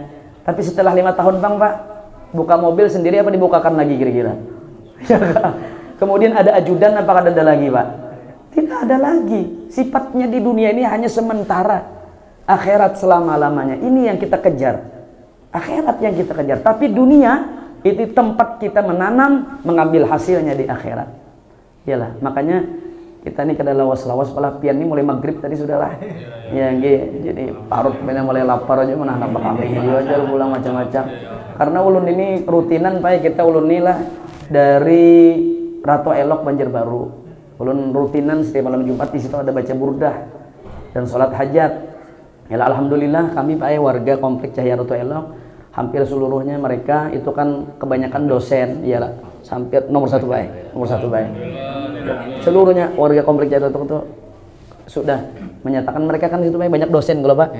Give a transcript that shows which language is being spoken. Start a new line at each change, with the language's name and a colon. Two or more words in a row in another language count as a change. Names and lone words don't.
Indonesian: Tapi setelah 5 tahun Bang Pak, buka mobil sendiri apa dibukakan lagi kira-kira? Kemudian ada ajudan, apakah ada lagi, Pak? Tidak ada lagi. Sifatnya di dunia ini hanya sementara. Akhirat selama-lamanya. Ini yang kita kejar. Akhirat yang kita kejar. Tapi dunia itu tempat kita menanam, mengambil hasilnya di akhirat.
Banjar: Iyalah, makanya kita ini kada lawas-lawas, malah pian ini mulai maghrib tadi sudahlah. Ya, jadi parut benar mulai lapar aja menahan apa kami aja pulang macam-macam. Karena ulun ini rutinan Pak, kita ulun ini lah dari Ratu Elok Banjarbaru. Ulun rutinan setiap malam Jumat di situ ada baca burdah dan sholat hajat.
Indonesian: Ya, alhamdulillah kami Pak warga komplek Cahaya Ratu Elok hampir seluruhnya mereka itu kan kebanyakan dosen, iyalah, hampir nomor satu Pak. Seluruhnya warga komplek Cahaya Ratu itu sudah menyatakan mereka kan itu banyak dosen kalau Pak.